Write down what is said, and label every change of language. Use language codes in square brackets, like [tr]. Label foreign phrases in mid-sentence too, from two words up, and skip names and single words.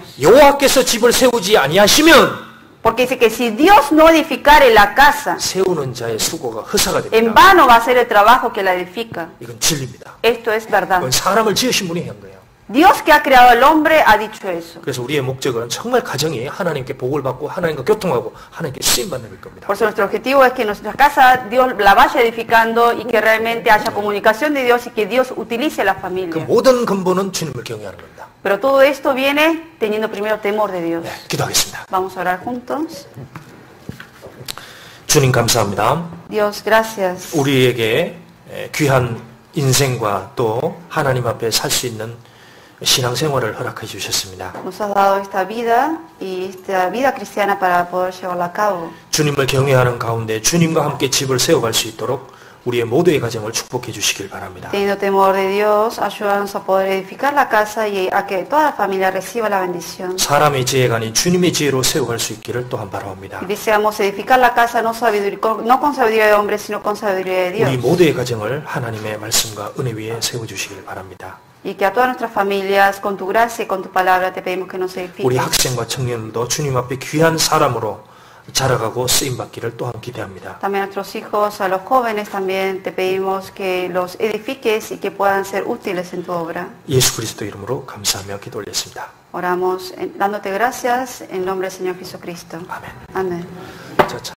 [ko] 여호와께서 집을 세우지 아니하시면 [es] Porque dice que si Dios no edificare la casa, [ko] 세우는 자의 수고가 허사가 [es] en [ko] 됩니다. [es] vano va a ser el trabajo que la edifica. [ko] 이건 진리입니다. [es] Esto es verdad. [ko] 그건 사람을 지으신 분이 한 거예요. [es] Dios que ha creado al hombre ha dicho eso. [ko] 그래서 우리의 목적은 정말 가정이 하나님께 복을 받고 하나님과 교통하고 하나님께 쓰임받는 일 겁니다. [es] Por eso nuestro objetivo es que nuestra casa Dios la vaya edificando y que realmente haya comunicación de Dios y que Dios utilice la [ko] 그 [es] familia. [ko] 모든 근본은 주님을 경외하는 겁니다. [es] Pero todo esto viene teniendo primero temor de Dios. [ko] 네, 기도하겠습니다. [es] Vamos a orar juntos. [ko] 주님 감사합니다. [es] Dios, gracias. [ko] 우리에게 귀한 인생과 또 하나님 앞에 살 수 있는 신앙생활을 허락해 주셨습니다. [es] Nos has dado esta vida y esta vida cristiana para poder llevarla a cabo. [ko] 주님을 경외하는 가운데 주님과 함께 집을 세워갈 수 있도록 우리의 모두의 가정을 축복해 주시길 바랍니다. [es] Teniendo temor de Dios, ayúdanos a poder edificar la casa y a que toda la familia reciba la bendición. [ko] 사람의 지혜가 아닌 주님의 지혜로 세워갈 수 있기를 또한 바라옵니다. [es] Y deseamos edificar la casa no con sabiduría de hombres, sino con sabiduría de Dios. [ko] 우리 모두의 가정을 하나님의 말씀과 은혜 위에 세워주시길 바랍니다. [es] Y que a todas nuestras familias, con tu gracia y con tu palabra, te pedimos que nos [ko] 우리 [es] edifiques. [ko] 학생과 청년들도 주님 앞에 귀한 사람으로 자라가고 쓰임받기를 또한 기대합니다. [es] También a nuestros hijos, a los jóvenes también te pedimos que los edifiques y que puedan ser útiles en tu obra. [ko] 예수 그리스도 이름으로 감사하며 기도 올렸습니다. [es] Oramos dándote gracias en nombre del Señor Jesucristo. [ko] 아멘. [es] Amén. [ko] 자,